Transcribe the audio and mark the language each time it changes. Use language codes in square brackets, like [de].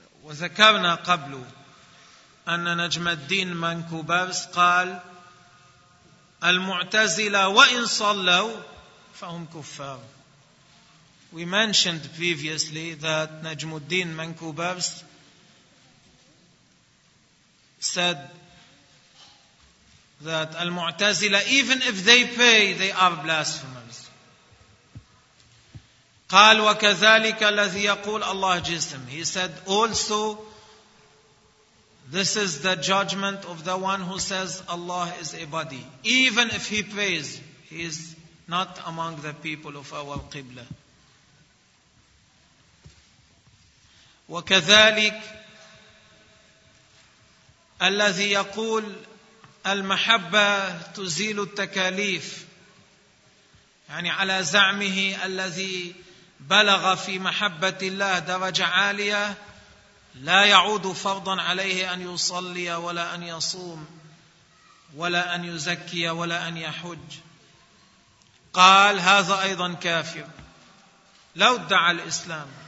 [ar] وذكرنا قبل أن نجم الدين منكوبرس قال المعتزلة وإن صلوا فهم كفار. [en] We mentioned previously that نجم الدين منكوبرس said that المعتزلة even if they pray they are blasphemers. [ar] قال وكذلك الذي يقول الله جسم. [en] He said also this is the judgment of the one who says Allah is a body. Even if he prays, he is not among the people of our Qibla. [ar] وكذلك الذي يقول المحبة تزيل التكاليف، يعني على زعمه الذي بلغ في محبة الله درجة عالية لا يعود فرضا عليه أن يصلي ولا أن يصوم ولا أن يزكي ولا أن يحج، قال هذا أيضا كافر لو ادعى الإسلام.